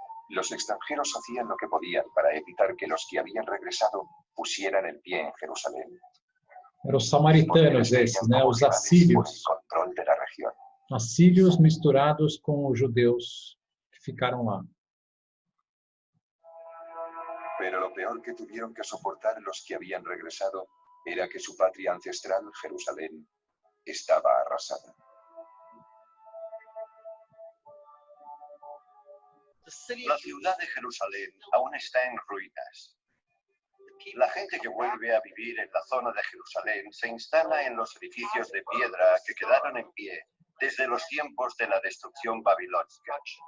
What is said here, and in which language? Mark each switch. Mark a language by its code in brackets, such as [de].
[es] Los extranjeros hacían lo que podían para evitar que los que habían regresado pusieran el pie en Jerusalén. [pt] Eram os samaritanos esses, né? Os assírios. [es] Por el control de la región. [pt] Assírios misturados com os judeus que ficaram lá. [es] Pero lo peor que tuvieron que soportar los que habían regresado era que su patria ancestral, Jerusalén, estaba arrasada. La ciudad de Jerusalén aún está en ruinas. La gente que vuelve a vivir en la zona de Jerusalén se instala en los edificios de piedra que quedaron en pie desde los tiempos de la destrucción babilónica.